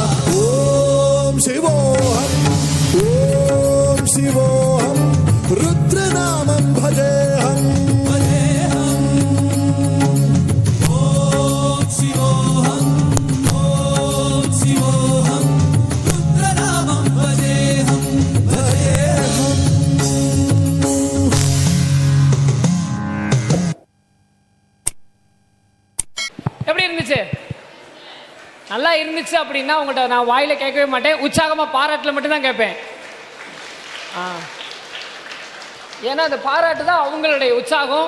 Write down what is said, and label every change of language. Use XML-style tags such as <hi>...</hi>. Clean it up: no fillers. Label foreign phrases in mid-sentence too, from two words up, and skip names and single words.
<sa>ॐ शिवोऽहम् ॐ शिवोऽहम् रुद्रनामं भजेऽहम्. ॐ शिवोऽहम् ॐ शिवोऽहम् रुद्रनामं भजेऽहम् भजेऽहम्.</sa> <ta>எப்படி இருந்துச்சு? நல்லா இருந்துச்சு அப்படின்னா உங்கள்கிட்ட நான் வாயில கேட்கவே மாட்டேன், உற்சாகமாக பாராட்டில் மட்டும்தான் கேட்பேன். ஏன்னா அந்த பாராட்டு தான் அவங்களுடைய உற்சாகம்.</ta>